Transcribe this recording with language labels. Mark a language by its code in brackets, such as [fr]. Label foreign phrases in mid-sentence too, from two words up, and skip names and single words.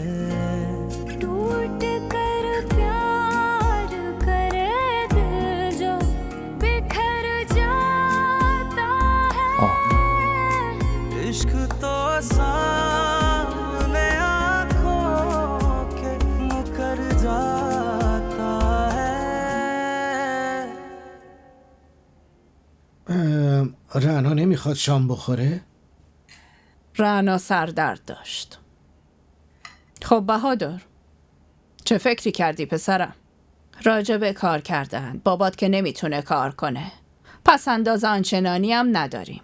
[hi] टूट कर प्यार करे दिल जो बिखर जाता है. इश्क तो सामने आँखों के मुकर जाता है. [fa] رعنا نمیخواد شام بخوره؟ رعنا سردرد داشت. خب بهادر چه فکری کردی پسرم؟ راجع به کار کردن بابات که نمیتونه کار کنه، پس انداز آنچنانی هم نداریم.